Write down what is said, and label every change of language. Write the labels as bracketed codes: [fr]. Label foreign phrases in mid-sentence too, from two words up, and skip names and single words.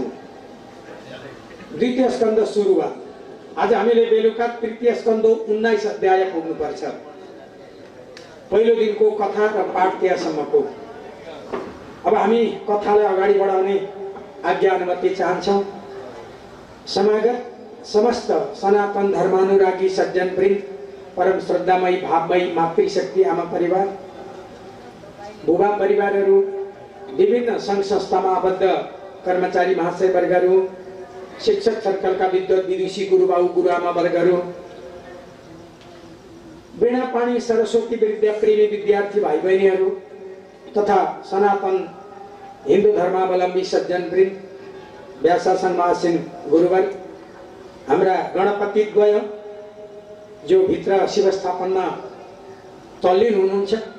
[ne] द्वितीय स्कन्ध सुरु भयो। आज हामीले बेलुका तृतीय स्कन्ध 19 अध्याय पुग्नुपर्छ। पहिलो दिनको कथा र पाठ त्यहाँसम्मको। अब हामी कथालाई अगाडि बढाउने आज्ञा अनुमति चाहन्छौँ। समागत समस्त सनातन धर्मानुरागी सज्जन वृन्द, परम श्रद्धामयी भावमयी मातृशक्ति आमा परिवार, बुबा परिवारहरू, विभिन्न सङ्घ संस्थामा आबद्ध कर्मचारी महाशय वर्गहरू, शिक्षक सर्कलका विद्वत विदुषी गुरुबाउ गुरुआमा वर्गहरू, वीणापाणी सरस्वती विद्याप्रेमी विद्यार्थी भाइ बहिनीहरू तथा सनातन हिन्दू धर्मावलम्बी सज्जन वृन्द, व्यासासन महासिन गुरुवर्ग, हाम्रा गणपति द्वय जो भित्र शिव स्थापनमा तल्लीन हुनुहुन्छ